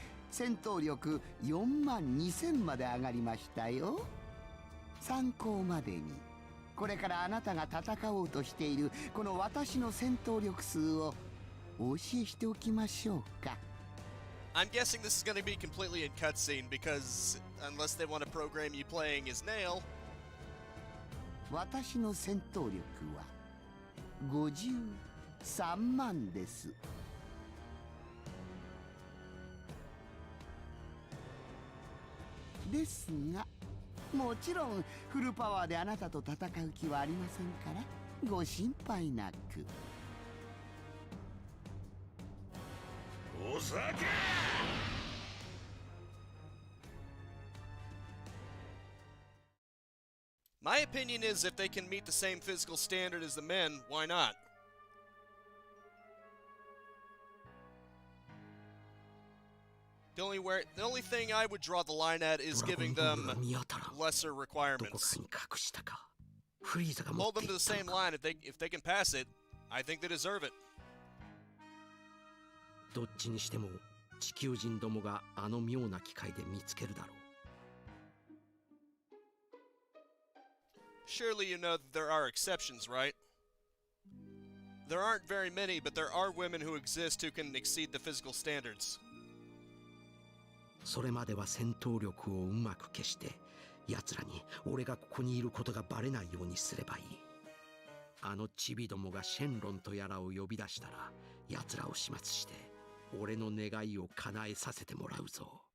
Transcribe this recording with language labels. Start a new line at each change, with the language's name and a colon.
Japanese: 戦闘力42000まで上がりましたよ。参考までに、これからあなたが戦おうとしているこの私の戦闘力数をお教えしておきましょうか。
English: I'm guessing this is going to be completely in cutscene because unless they want to program you playing as Nail.
Japanese: 私の戦闘力は53万です。ですが、もちろんフルパワーであなたと戦う気はありませんからご心配なく。お酒。
English: My opinion is if they can meet the same physical standard as the men, why not? The only thing I would draw the line at is giving them lesser requirements. Hold them to the same line. If they can pass it, I think they deserve it.
Japanese: どっちにしても地球人どもがあの妙な機械で見つけるだろう。
English: Surely you know that there are exceptions, right? There aren't very many, but there are women who exist who can exceed the physical standards.
Japanese: それまでは戦闘力をうまく消して奴らに俺がここにいることがバレないようにすればいい。あのチビどもがシェンロンとやらを呼び出したら奴らを始末して俺の願いを叶えさせてもらうぞ。